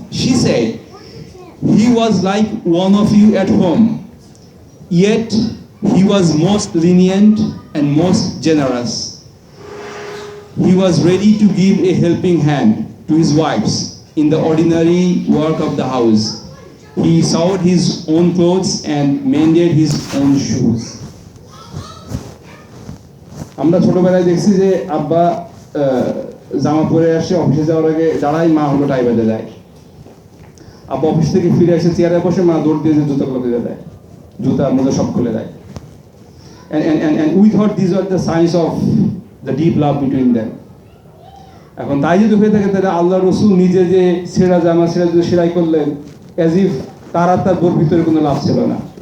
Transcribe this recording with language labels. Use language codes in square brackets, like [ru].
[en] She said, "He was like one of you at home, yet he was most lenient and most generous. He was ready to give a helping hand to his wives in the ordinary work of the house. He sewed his own clothes and mended his own shoes." [bn] আমরা ছোটবেলায় দেখছি যে আব্বা জামা পরে আসে অফিসে যাওয়ার আগে দাঁড়াই, মা হলো টাই বেঁধে দেয়। আব্বা অফিস থেকে ফিরে এসে চেয়ারে বসে, মা দৌড় দিয়ে যে জুতাগুলো খুলে দেয়, জুতা মোজা সব খুলে দেয়। [en] And we thought these were the signs of the deep love between them. [bn] এখন তাই যদি হয়ে থাকে, তাহলে আল্লাহ রাসূল নিজে যে ছেঁড়া জামা সেলাই করলেন, [en] as if [bn] তার আর তার বোর ভিতরে কোনো লাভ ছিল না।